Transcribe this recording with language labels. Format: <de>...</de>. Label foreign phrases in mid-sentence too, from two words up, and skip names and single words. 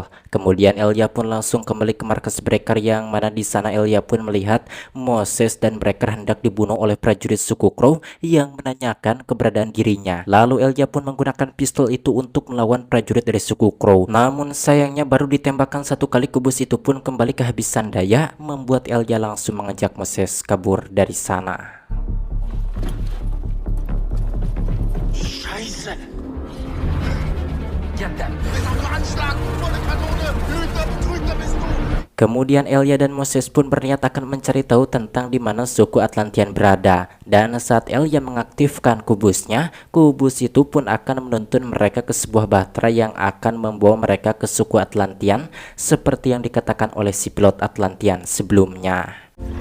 <id>Kemudian Elia pun langsung kembali ke markas Breaker yang mana di sana Elia pun melihat Moses dan Breaker hendak dibunuh oleh prajurit suku Crow yang menanyakan keberadaan dirinya. Lalu Elia pun menggunakan pistol itu untuk melawan prajurit dari suku Crow. Namun sayangnya baru ditembakkan satu kali kubus itu pun kembali kehabisan daya, membuat Elia langsung mengajak Moses kabur dari sana.</id> <de>Scheiße! Anschlag! Volle Kanone! Lügner, Betrüger bist du!</de> <id>Kemudian Elia dan Moses pun berniat akan mencari tahu tentang di mana suku Atlantian berada. Dan saat Elia mengaktifkan kubusnya, kubus itu pun akan menuntun mereka ke sebuah bahtera yang akan membawa mereka ke suku Atlantian seperti yang dikatakan oleh si pilot Atlantian sebelumnya.</id>